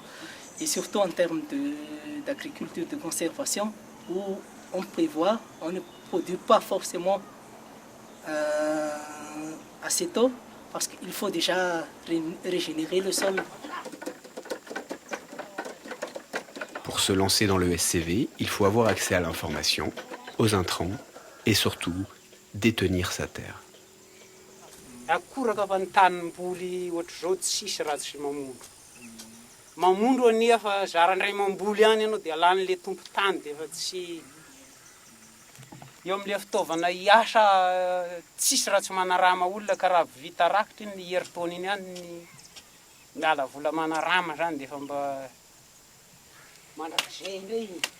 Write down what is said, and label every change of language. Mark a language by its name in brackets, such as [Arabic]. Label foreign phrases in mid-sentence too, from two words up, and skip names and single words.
[French] Et surtout en termes d'agriculture de conservation, où on prévoit, on ne produit pas forcément assez tôt, parce qu'il faut déjà régénérer le sol. Pour se lancer dans le SCV, il faut avoir accès à l'information, aux intrants et surtout détenir sa terre. [Malagasy] Mamondo anefa zarandray mamboly ihany ianao dia alan'le tompo tany dia efa tsy eo amin'le fitaovana hiasa tsisy raha tsy manarama olona ka raha vita rakotra ny heritaona iny ihany ny miala vola manarama zany dia efa mba mandrakizay indray.